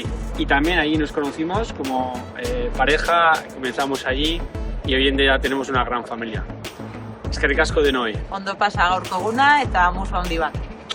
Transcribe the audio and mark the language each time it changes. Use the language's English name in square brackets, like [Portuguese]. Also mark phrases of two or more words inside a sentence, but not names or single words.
[Spanish] Y también allí nos conocimos como pareja, comenzamos allí y hoy en día tenemos una gran familia. [Basque] Eskerrik asko denoi. Ondo pasa gaurko eguna eta musu handi bat.